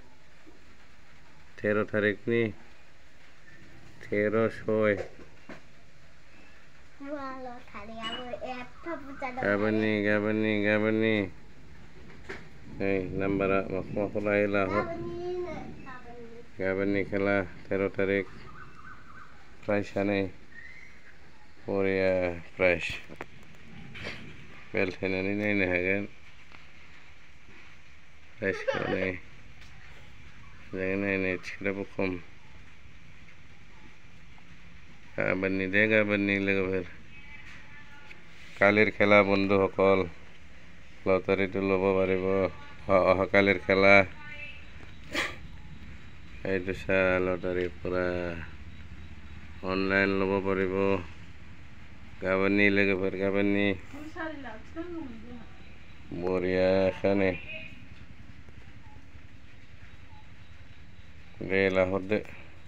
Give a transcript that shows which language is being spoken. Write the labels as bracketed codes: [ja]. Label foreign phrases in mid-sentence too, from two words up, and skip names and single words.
[brx] 13 तारिखनि 13/6 गाबोननि नै नाम्बारा माखौ लायो लाहर गाबोननि खेला 13 तारिख प्राइसआ नै बरिया प्राइस बेल्ट होनानै नायनो हागोन प्राइसखौ नै मोजाङै नायनो टिकेटआबो खम गाबोननि लोगोफोर [as] কালিৰ খেলা বন্ধুসকল লটাৰীটো ল'ব পাৰিব অহাকালিৰ খেলা এইটো চা লটাৰীৰ পৰা অনলাইন ল'ব পাৰিব [brx] গাবोननि लोगोफोर गाबोननि बरियाखानो दे लाहरदो।